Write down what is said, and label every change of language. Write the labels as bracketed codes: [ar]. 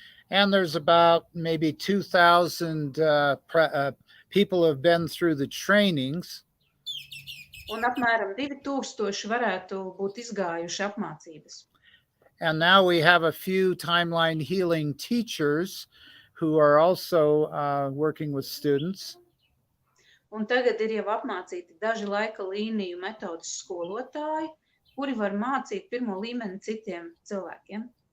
[en] And there's about maybe 2,000 people have been through the trainings. [lv] Un apmēram 2000 varētu būt izgājuši apmācības. [en] And now we have a few timeline healing teachers who are also working with students. [lv] Un tagad ir jau apmācīti daži laika līniju metodes skolotāji, kuri var mācīt pirmo līmeni citiem cilvēkiem.